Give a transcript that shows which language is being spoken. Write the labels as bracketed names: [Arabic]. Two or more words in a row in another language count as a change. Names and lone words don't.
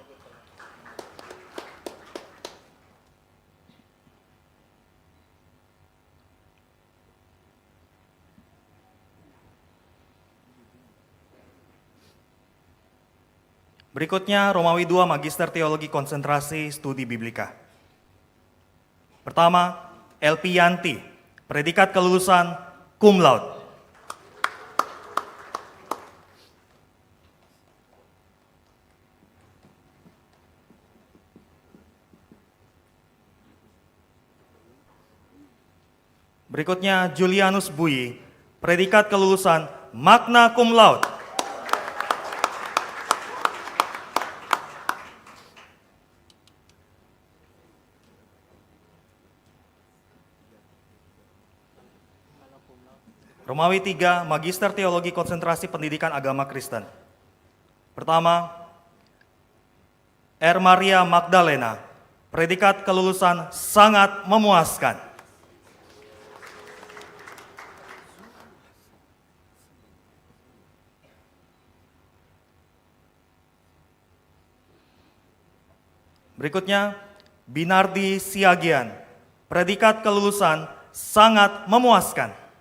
[Indonesian] 'Berikutnya Romawi 2 Magister Teologi Konsentrasi Studi Biblika. Pertama, LP Yanti, predikat kelulusan [Latin] cum laude. [Indonesian] 'Berikutnya Julianus Bui, predikat kelulusan [Latin] magna cum laude. [Indonesian] 3 Magister Teologi Konsentrasi Pendidikan Agama Kristen. Pertama, R. Maria Magdalena, predikat kelulusan sangat memuaskan. 'Berikutnya, Binardi Siagian, predikat kelulusan sangat memuaskan.